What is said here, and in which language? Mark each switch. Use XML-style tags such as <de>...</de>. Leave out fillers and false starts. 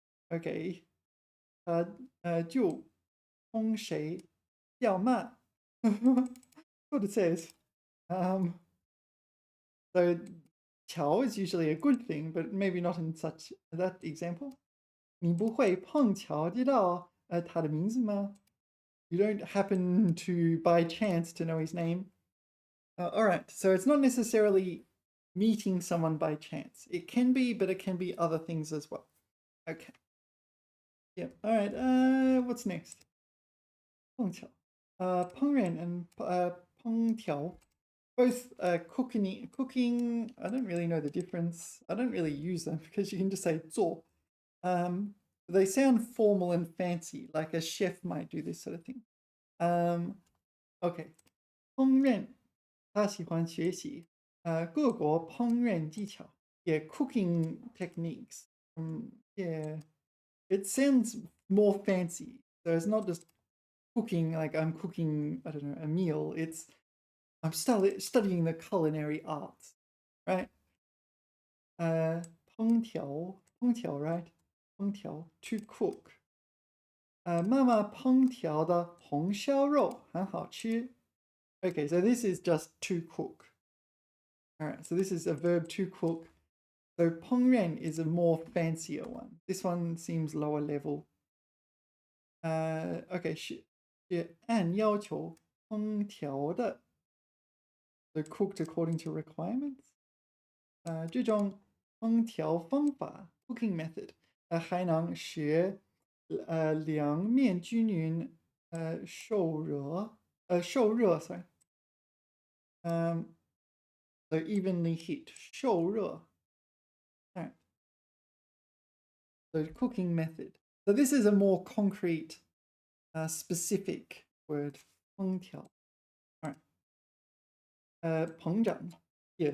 <zh>Okay. 就冲谁要骂.</zh> <en>What it says. So 巧 is usually a good thing, but maybe not in such that example.</en> <zh>你不会碰巧知道他的名字吗?</zh> <en>You don't happen to by chance to know his name. All right, so it's not necessarily meeting someone by chance. It can be, but it can be other things as well. Okay. Yeah. All right. What's next? 碰巧. 烹饪 and 烹调.Both cooking. I don't really know the difference. I don't really use them because you can just say 做. They sound formal and fancy, like a chef might do this sort of thing. Okay. 烹饪.</en> <zh>他喜欢学习各国烹饪技巧.</zh> <en>Yeah, cooking techniques. Yeah, it sounds more fancy. So it's not just cooking like I'm cooking, I don't know, a meal. It's I'm studying the culinary arts, right? 烹调, right? 烹调, to cook.</en> <zh>妈妈烹调的红烧肉很好吃.</zh> <en>Okay, so this is just to cook. All right, so this is a verb to cook. So 烹饪 is a more fancier one. This one seems lower level.</en> <zh>Okay, 是按要求烹调的.</zh> <en>So cooked according to requirements.</en> <zh>这种烹调方法</zh> <en>cooking method</en> <zh>还能使两面均匀受热</zh> <en>sorry. So evenly heat 受热. Right. So cooking method. So this is a more concrete, specific word. 烹调.All right. 膨胀.Yeah.</en>